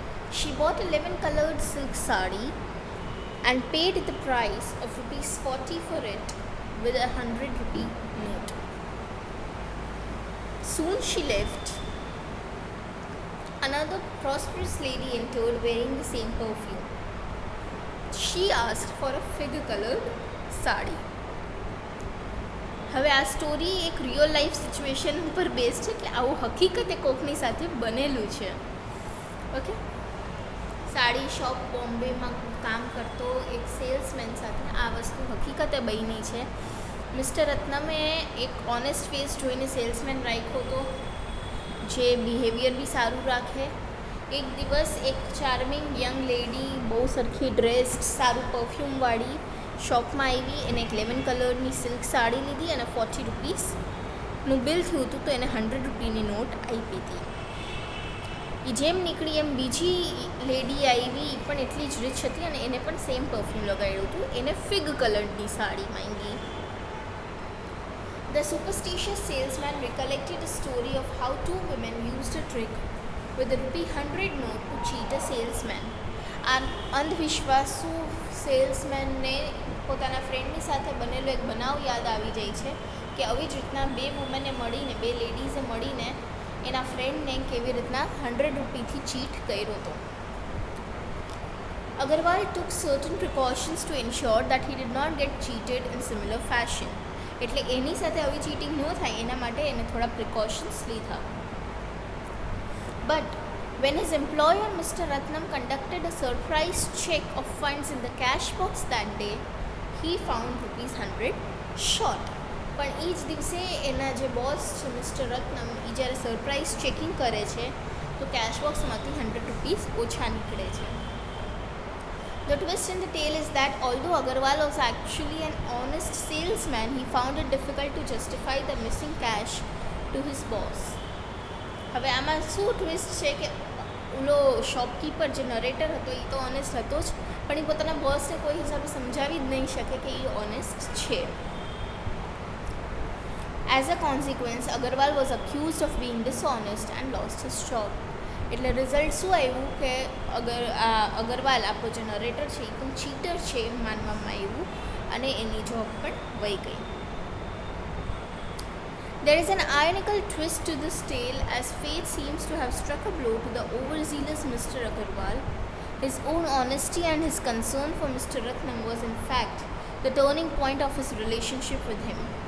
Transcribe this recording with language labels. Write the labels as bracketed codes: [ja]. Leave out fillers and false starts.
[en] She bought a lemon-colored silk sari and paid the price of rupees 40 for it with a 100 rupee note. Soon she left. Another prosperous lady entered wearing the same perfume. She asked for a fig-colored sari. [gu] હવે આ story એક real life situation ઉપર base છે કે આવું હકીકતે કોકની સાથે બનેલું છે. ઓકે, સાડી શોપ બોમ્બેમાં કામ કરતો એક સેલ્સમેન સાથે આ વસ્તુ હકીકતે બની છે. મિસ્ટર રત્નમે એક ઓનેસ્ટ ફેસ જોઈને સેલ્સમેન રાખ્યો હતો, જે બિહેવિયર બી સારું રાખે. એક દિવસ એક ચાર્મિંગ યંગ લેડી, બહુ સરખી ડ્રેસ્ડ, સારું પરફ્યુમવાળી શોપમાં આવી. એને એક લેમન કલરની સિલ્ક સાડી લીધી અને 40 રૂપીસનું બિલ થયું હતું, તો એને 100 રૂપીની નોટ આપી હતી. એ જેમ નીકળી એમ બીજી લેડી આવી, એ પણ એટલી જ રીચ હતી અને એને પણ સેમ પરફ્યુમ લગાડ્યું હતું. એને ફિગ કલરની સાડી માંગી. [en] The superstitious salesman recollected a story of how two women used a trick with a ₹100 note to cheat a salesman. [gu] આ અંધવિશ્વાસુ સેલ્સમેનને પોતાના ફ્રેન્ડની સાથે બનેલો એક બનાવ યાદ આવી જાય છે કે આવી જ રીતના બે વુમને મળીને, બે લેડીઝે મળીને એના ફ્રેન્ડને કેવી રીતના 100 રૂપીથી ચીટ કર્યો હતો. [en] Agarwal took certain precautions to ensure that he did not get cheated in similar fashion. [gu] એટલે એની સાથે આવી ચીટિંગ ન થાય એના માટે એને થોડા પ્રિકોશન્સ લીધા. [en] But when his employer Mr. Ratnam conducted a surprise check of funds in the cash box that day, he found ₹100 short. [gu] પણ એ જ દિવસે એના જે બોસ છે મિસ્ટર રત્નમ, એ જ્યારે સરપ્રાઇઝ ચેકિંગ કરે છે તો કેશ બોક્સમાંથી 100 રૂપીસ ઓછા નીકળે છે. [en] The twist in the tale is that although Agarwal was actually an honest salesman, he found it difficult to justify the missing cash to his boss. [gu] હવે આમાં શું ટ્વિસ્ટ છે કે ઓલો શોપકીપર જે નરેટર હતો એ તો ઓનેસ્ટ હતો જ, પણ એ પોતાના બોસને કોઈ હિસાબે સમજાવી જ નહીં શકે કે એ ઓનેસ્ટ છે. [en] As a consequence, Agarwal was accused of being dishonest and lost his job. [gu] એટલે રિઝલ્ટ શું આવ્યું કે અગરવાલ આપણો જે નરેટર છે એ પણ ચીટર છે એમ માનવામાં આવ્યું અને એની જોબ પણ વહી ગઈ. [en] There is an ironical twist to this tale as fate seems to have struck a blow to the overzealous Mr. Agarwal. His own honesty and his concern for Mr. Ratnam was in fact the turning point of his relationship with him.